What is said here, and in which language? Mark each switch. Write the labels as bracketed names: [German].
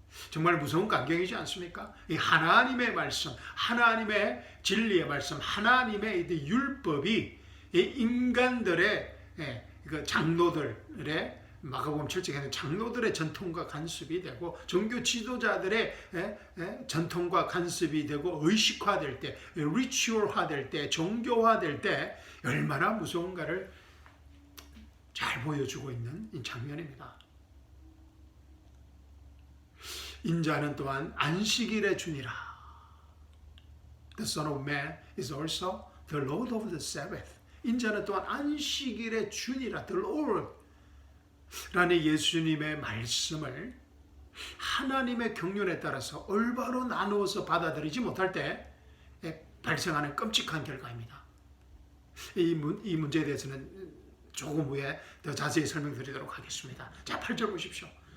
[Korean] 정말 무서운 광경이지 않습니까? 이 하나님의 말씀, 하나님의 진리의 말씀, 하나님의 율법이 이 인간들의 장로들의 마가복음 7장에는 장로들의 전통과 간섭이 되고 종교 지도자들의 전통과 간섭이 되고 의식화될 때, 리추얼화될 때, 종교화될 때 얼마나 무서운가를 잘 보여주고 있는 장면입니다. 인자는 또한 안식일의 주니라. [English] The Son of Man is also the Lord of the Sabbath. [Korean] 인자는 또한 안식일의 주니라. [English] The Lord. [Korean] 라는 예수님의 말씀을 하나님의 경륜에 따라서 올바로 나누어서 받아들이지 못할 때 발생하는 끔찍한 결과입니다. 이 문제에 대해서는 조금 후에 더 자세히 설명드리도록 하겠습니다. 자, 8절 보십시오.